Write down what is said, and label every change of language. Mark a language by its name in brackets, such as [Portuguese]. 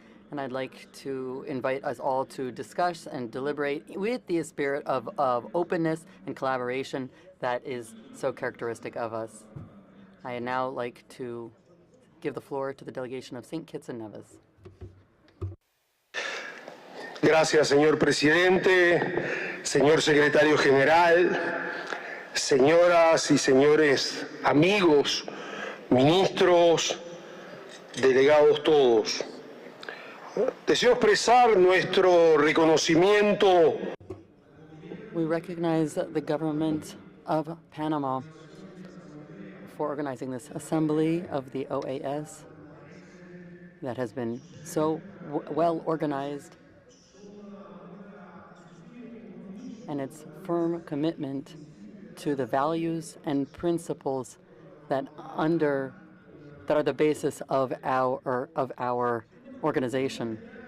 [English] And I'd like to invite us all to discuss and deliberate with the spirit of openness and collaboration that is so characteristic of us. I now like to give the floor to the delegation of St. Kitts and Nevis. [Spanish] Gracias, señor presidente, señor secretario general, señoras y señores amigos, ministros, delegados todos. Deseo expresar nuestro reconocimiento. [English] We recognize the government of Panama for organizing this assembly of the OAS that has been so well organized, and its firm commitment to the values and principles that are the basis of our organization.